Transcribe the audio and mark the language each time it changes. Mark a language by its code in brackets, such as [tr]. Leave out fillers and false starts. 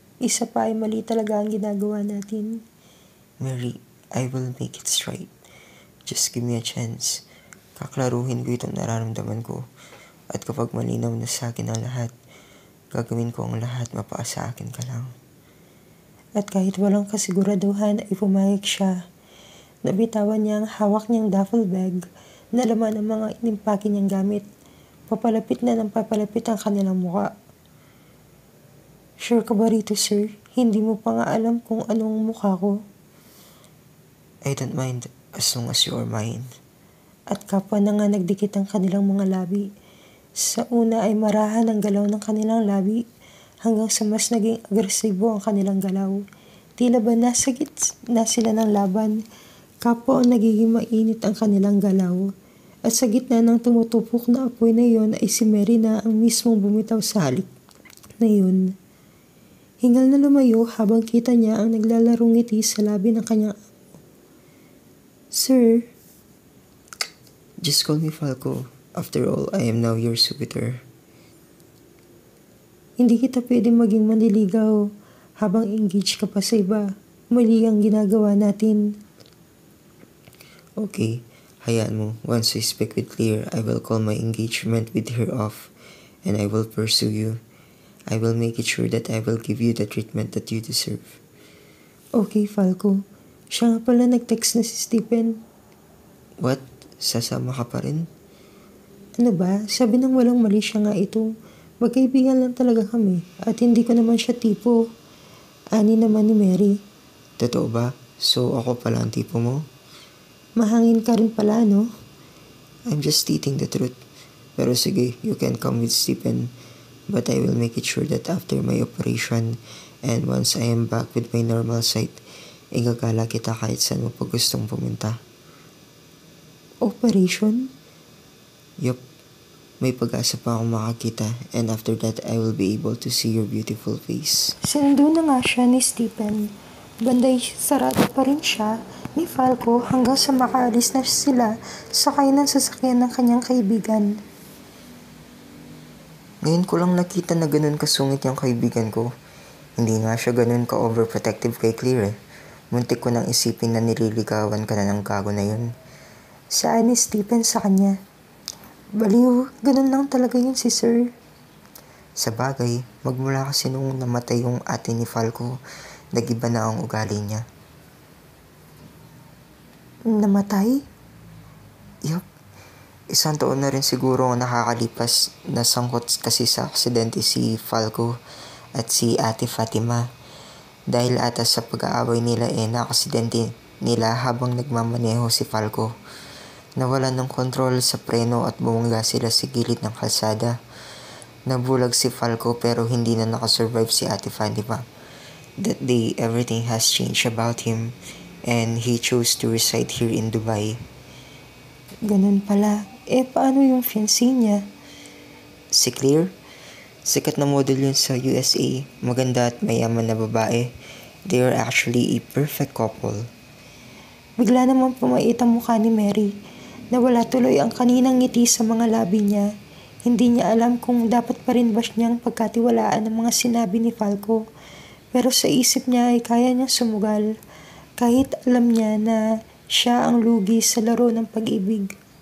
[tl] Isa pa ay mali talaga ang ginagawa natin. [en] Mary, I will make it straight. Just give me a chance. [tl] Kaklaruhin ko itong nararamdaman ko. At kapag malinaw na sa akin ang lahat, gagawin ko ang lahat mapaasa akin ka lang. At kahit walang kasiguraduhan ay pumayag siya. Nabitawan niya ang hawak niyang duffel bag na laman ang mga inimpake niyang gamit. Papalapit na ng papalapit ang kanilang muka. Sure ka ba rito, sir? Hindi mo pa nga alam kung anong mukha ko. [en] I don't mind as long as you are mine. [tl] At kapwa na nga nagdikit ang kanilang mga labi. Sa una ay marahan ang galaw ng kanilang labi hanggang sa mas naging agresibo ang kanilang galaw. Tila ba nasagit na sila ng laban. Kapwa ang nagiging mainit ang kanilang galaw. At sa gitna ng tumutupok na apoy na iyon ay si Mary na ang mismong bumitaw sa halik na yun. Hingal na lumayo habang kita niya ang naglalarong ngiti sa labi ng kanyang amo. Sir, [en] Just call me Falco. After all, I am now your suitor. [tl] hindi kita pwedeng maging manliligaw habang engaged ka pa sa iba. Mali ang ginagawa natin. Okay, hayaan mo. [en] Once I speak with Claire, I will call my engagement with her off and I will pursue you. I will make it sure that I will give you the treatment that you deserve. [tl] Okay, Falco. Siya nga pala nag-text na si Stephen. What? Sasama ka pa rin? Ano ba? Sabi nang walang mali siya nga ito. Magkaibigan lang talaga kami at hindi ko naman siya tipo. Ani naman ni Mary. Totoo ba? So ako pala ang tipo mo? Mahangin ka rin pala, no? [en] I'm just stating the truth. [tl] Pero sige, [en] you can come with Stephen. But I will make it sure that after my operation and once I am back with my normal sight, [tl] igagala kita kahit saan mo pa gustong pumunta. [en] Operation? Yup, [tl] may pag-asa pa akong makakita [en] and after that I will be able to see your beautiful face. [tl] Sinundo na nga siya ni Stephen. Banday sarado pa rin siya ni Falco hanggang sa makaalis na sila sakay ng sasakyan ng kanyang kaibigan. Ngayon ko lang nakita na ganun kasungit yung kaibigan ko. Hindi nga siya ganun ka-overprotective kay Claire eh. Muntik ko nang isipin na nililigawan ka na ng gago na yun. Saan ni Stephen sa kanya? Baliw, ganun lang talaga yun si Sir. Sa bagay, magmula kasi nung namatay yung ate ni Falco, nag-iba na ang ugali niya. Namatay? Yup. Isang taon na rin siguro ang nakakalipas na sangkot kasi sa aksidente si Falco at si Ate Fatima. Dahil ata sa pag-aaway nila na-aksidente nila habang nagmamaneho si Falco. Nawalan ng kontrol sa preno at bumangga sila sa gilid ng kalsada. Nabulag si Falco pero hindi na nakasurvive si Ate Fatima. [en] That day, everything has changed about him and he chose to reside here in Dubai. [tl] Ganun pala. Paano yung fiancé niya? Si Claire, sikat na model yun sa USA, maganda at mayaman na babae. [en] They are actually a perfect couple. [tl] Bigla naman pumait ang mukha ni Mary. Nawala tuloy ang kaninang ngiti sa mga labi niya. Hindi niya alam kung dapat pa rin ba niyang pagkatiwalaan ang mga sinabi ni Falco. Pero sa isip niya ay kaya niyang sumugal. Kahit alam niya na siya ang lugi sa laro ng pag-ibig.